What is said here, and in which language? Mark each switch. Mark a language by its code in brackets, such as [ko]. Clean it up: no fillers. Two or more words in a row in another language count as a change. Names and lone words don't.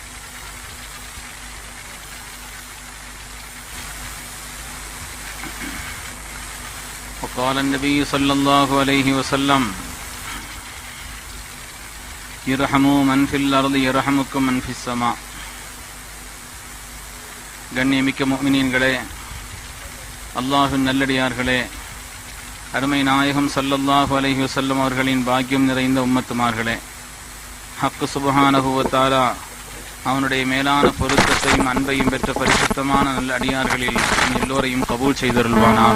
[ar] وقال النبي صلى الله عليه وسلم يرحموا من في الأرض يرحمكم من في السماء. [ta] கண்ணியமிக்க முஃமினீன்களே, அல்லாஹ்வின் நல்லடியார்களே, அருமை நாயகம் [ar] صلى الله عليه وسلم [ta] அவர்களின் பாக்கியம் நிறைந்த உம்மத்துமார்களே, [ar] حق سبحانه و تعالى [ta] அவனுடைய மேலான பொருத்தத்தையும் அன்பையும் பெற்ற பரிசுத்தமான நல்ல அடியார்களில் நம் எல்லோரையும் கபூல் செய்தருள்வானாக.